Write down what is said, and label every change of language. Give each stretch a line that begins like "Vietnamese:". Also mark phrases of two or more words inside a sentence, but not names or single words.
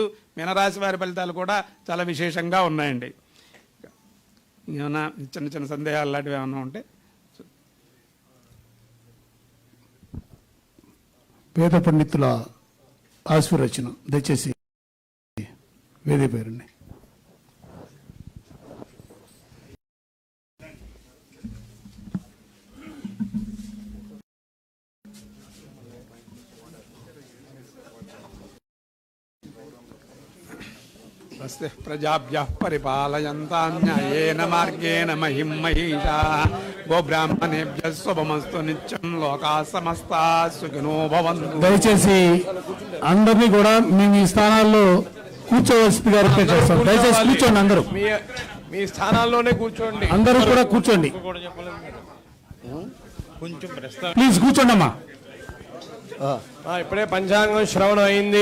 Telugu: మీనరాశి వారి ఫలితాలు కూడా చాలా విశేషంగా ఉన్నాయండి. ఏమన్నా చిన్న చిన్న సందేహాలు లాంటివి ఏమన్నా ఉంటే వేద పండితుల ఆశీర్వచన దయచేసి వేదే పేరుని
Sanskrit: స్వస్తి ప్రజాభ్యః పరిపాలయంతాం న్యాయేన మార్గేణ మహిం మహిషాః గోబ్రాహ్మణేభ్యः శుభమస్తు నిత్యం లోకాః సమస్తాః సుఖినో భవంతు.
Telugu: దయచేసి అందరినీ కూడా మేము ఈ స్థానాల్లో కూర్చోవలసిందిగా రిక్వెస్ట్ చేస్తాం. దయచేసి కూర్చోండి, అందరూ మీ స్థానాల్లోనే కూర్చోండి. అందరూ కూడా కూర్చోండి, ప్లీజ్ కూర్చోండి అమ్మా. ఇప్పుడే పంచాంగం శ్రవణం అయింది.